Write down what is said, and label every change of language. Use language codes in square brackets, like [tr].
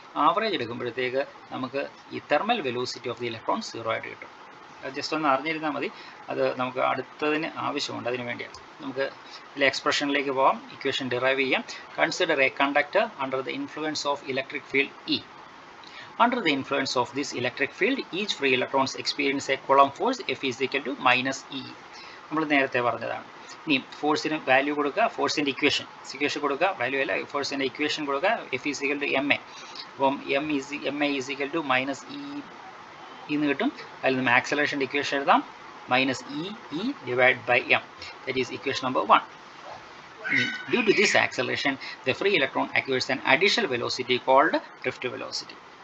[ml] Average എടുക്കുമ്പോഴത്തേക്ക് നമുക്ക് ഈ [en] thermal velocity of the electron [ml] 0 ആയിട്ട് കിട്ടും. ജസ്റ്റ് ഒന്ന് അറിഞ്ഞിരുന്നാൽ മതി, അത് നമുക്ക് അടുത്തതിന് ആവശ്യമുണ്ട്. അതിന് വേണ്ടിയാണ് നമുക്ക് ഇതിലെ എക്സ്പ്രഷനിലേക്ക് പോകാം, ഇക്വേഷൻ ഡിറൈവ് ചെയ്യാം. [en] Consider a conductor under the influence of electric field E. Under the influence of this electric field, each free electrons experience a Coulomb force F is equal to -E. [ml] നമ്മൾ നേരത്തെ പറഞ്ഞതാണ്. ഇനി ഫോഴ്സിന് value കൊടുക്കുക, ഫോഴ്സിൻ്റെ equation കൊടുക്കുക, value അല്ല, ഫോഴ്സിൻ്റെ equation കൊടുക്കുക, [en] F is equal to ma. [ml] അപ്പം [en] ma is equal to -E [ml] എന്ന് കിട്ടും. അതിൽ നിന്ന് ആക്സലറേഷൻ്റെ ഇക്വേഷൻ എഴുതാം, [en] -E divided by m. That is equation number 1. Due to this acceleration, the free electron acquires an additional velocity called drift velocity.